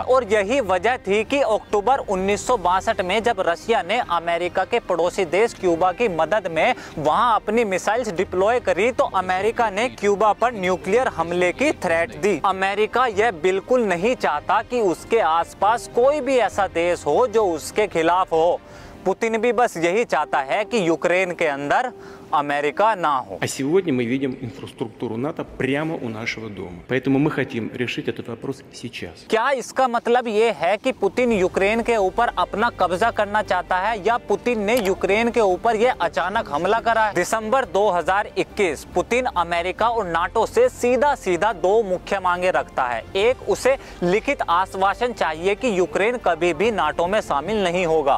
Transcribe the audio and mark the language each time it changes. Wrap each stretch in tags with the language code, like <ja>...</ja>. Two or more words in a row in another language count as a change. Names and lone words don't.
<hi>और यही वजह थी कि अक्टूबर 1962 में जब रशिया ने अमेरिका के पड़ोसी देश क्यूबा की मदद में वहां अपनी</hi> <en>missiles deploy</en> <hi>करी, तो अमेरिका ने क्यूबा पर न्यूक्लियर हमले की थ्रेट दी। अमेरिका यह बिल्कुल नहीं चाहता कि उसके आसपास कोई भी ऐसा देश हो जो उसके खिलाफ हो। पुतिन भी बस यही चाहता है कि यूक्रेन के अंदर अमेरिका ना हो।</hi> <ru>А сегодня мы видим инфраструктуру НАТО прямо у нашего дома. Поэтому мы хотим решить этот вопрос сейчас.</ru> <hi>क्या इसका मतलब ये है कि पुतिन यूक्रेन के ऊपर अपना कब्जा करना चाहता है या पुतिन ने यूक्रेन के ऊपर ये अचानक हमला करा है? दिसंबर 2021 पुतिन अमेरिका और नाटो से सीधा दो मुख्य मांगे रखता है। एक, उसे लिखित आश्वासन चाहिए कि यूक्रेन कभी भी नाटो में शामिल नहीं होगा।</hi>